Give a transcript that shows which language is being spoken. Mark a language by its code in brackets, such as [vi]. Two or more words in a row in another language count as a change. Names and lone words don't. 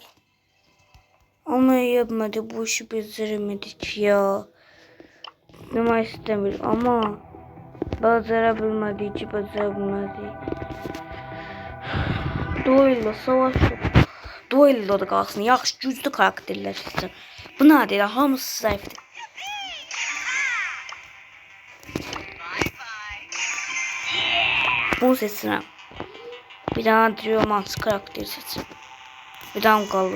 [tr] Ama yapmadı. Bu işi beceremedik ya. Demek istemiyorum ama becerebilmedik. Duello savaş yok. [az] Duello da qalsın. Yaxşı güclü karakterlər seçsin. Bu nədir? Hamısı zəifdir. Bunu seçirəm. Bir tane Diamond karakter seçirəm. Bir tane qalır.